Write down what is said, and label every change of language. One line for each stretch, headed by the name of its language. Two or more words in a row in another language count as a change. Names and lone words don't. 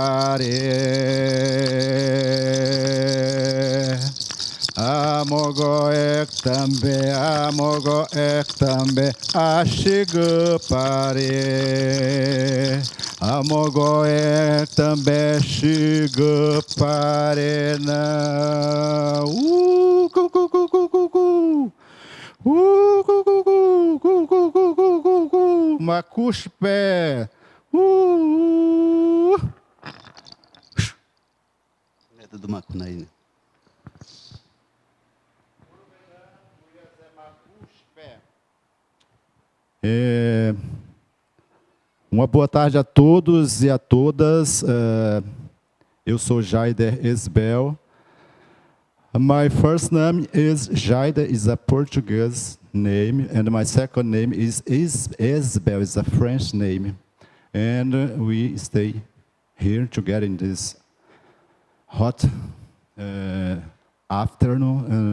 Portuguese: Amogoe também chegou Amogoe também chegou cu, cu, cu, cu, cu, cu. Cu, cu, cu, cu, cu, cu, cu, cu, cu, cu. Macuxpé. Neto do Macunaína. Uma boa tarde a todos e a todas. Eu sou Jaider Esbel.
English: My first name is Jaider, is a Portuguese name, and my second name is Esbel, is a French name. And we stay here together in this hot afternoon.